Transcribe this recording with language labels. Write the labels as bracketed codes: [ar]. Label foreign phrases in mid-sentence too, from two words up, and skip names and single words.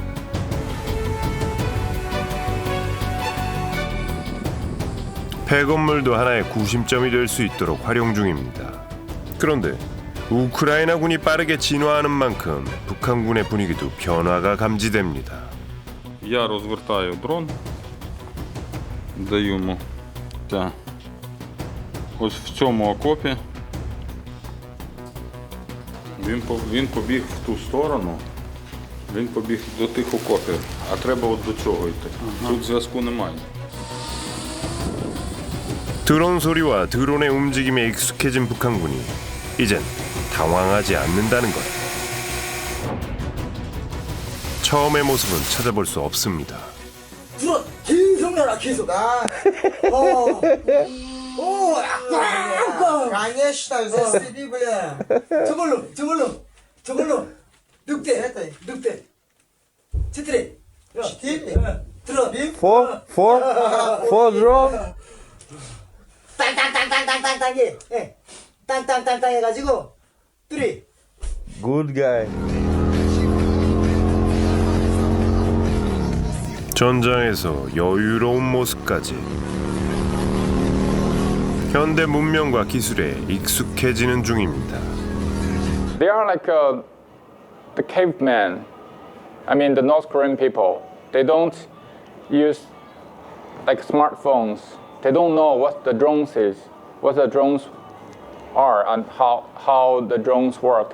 [ko] 폐건물도 하나의 구심점이 될 수 있도록 활용 중입니다. 그런데 우크라이나군이 빠르게 진화하는 만큼 북한군의 분위기도 변화가 감지됩니다. [uk] Я розвертаю дрон, даю йому ось в цьому окопі. Він побіг в ту сторону, він побіг до тих окопів, а треба от до цього йти. Тут зв'язку немає. [ko] 드론 소리와 드론의 움직임에 익숙해진 북한군이 이젠 당황하지 않는다는 것. 처음의 모습은 찾아볼 수 없습니다. 드론 계속 날아 계속. [ru] О, конечно, застрели, бля. [ko] 저걸로. 늑대. [ru] четыре. Дрон. [en] Four drone. [ko] 땅땅땅땅땅땅땅 해. 예. 땅땅땅땅 해가지고 3. [en] Good guy. [ko] 전장에서 여유로운 모습까지 현대 문명과 기술에 익숙해지는 중입니다. [en] They are like the cavemen. I mean, the North Korean people. They don't use like smartphones. They don't know what the drones is, what the drones are, and how the drones work.